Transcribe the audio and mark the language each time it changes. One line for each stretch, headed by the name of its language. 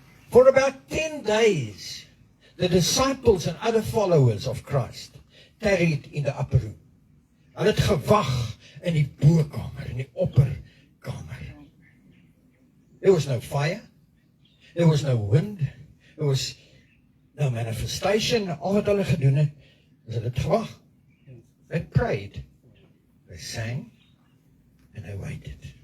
English: For about 10 days, the disciples and other followers of Christ tarried in the upper room.
Afrikaans: Hulle het gewag in die bokamer, in die opperkamer.
English: There was no fire, there was no wind, there was no manifestation.
Afrikaans: Al wat hulle gedoen het, is hulle het gewag.
English: They prayed, they sang, and they waited.